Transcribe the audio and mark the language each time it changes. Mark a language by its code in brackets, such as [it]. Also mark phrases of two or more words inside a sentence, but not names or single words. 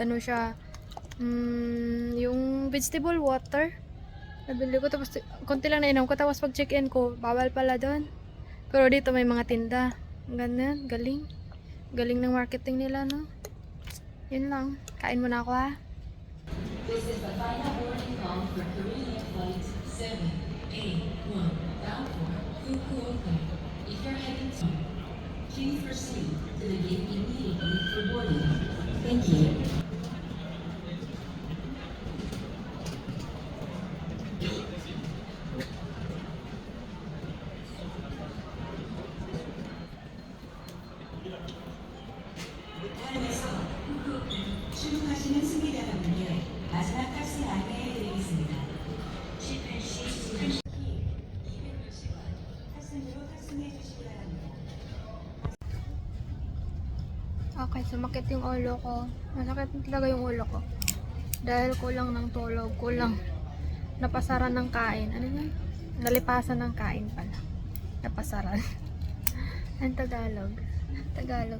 [tl] Ano siya? Yung [en] vegetable water. [tl] Nabili ko. Tapos, konti lang nainom ko. Tapos, pag check-in ko, bawal pala doon. Pero dito may mga tinda. Ganun. Galing. Galing ng marketing nila, no? Yun lang. Kain muna ako, ha? [en] This is the final boarding call for Korean Flight 781 bound for Fukuoka. If you're heading to, please proceed to the gate immediately for boarding. Thank you. [ko] 안에서 후쿠오카 출국하시는 승객 여러분께 마지막 탑승 안내해드리겠습니다. 18시 260원 탑승으로 탑승해 주시기 바랍니다. [tl] Okay, sumakit yung ulo ko. Masakit talaga yung ulo ko. Dahil kulang ng tulog, kulang napasaran ng kain. Ano yun? Nalipasan ng kain pala. Napasaran. Ang Tagalog. Tagalog.